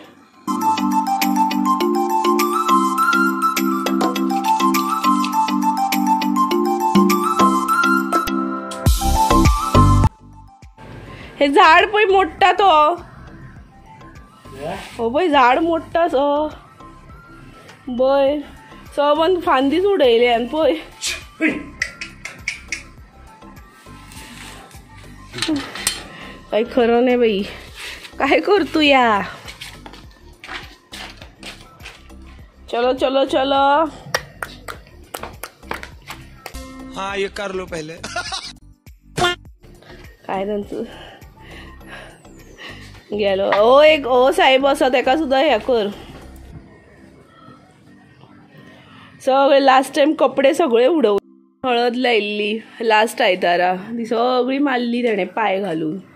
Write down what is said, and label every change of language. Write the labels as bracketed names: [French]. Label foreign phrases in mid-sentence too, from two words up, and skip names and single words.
[Konkani] हे झाड पळय मोडटा तो, हो पळय झाड मोडटा सो बय सबंद फांदीच उडयल्यान पळय। [Marathi] काही खरं नाही बाई, काय करतू या। [Hindi] चलो चलो चलो, हाँ ये कर लो पहले। [Marathi] काय त्यांचं गेलो। [Konkani] ओ एक ओ साहेब असा तेका सुद्धा हे कर। सगळे [English] last time [Konkani] कपडे सगळे उडव, हळद लायिल्ली लास्ट आयतारा ती सगळी मारली तेणे पाय घालून।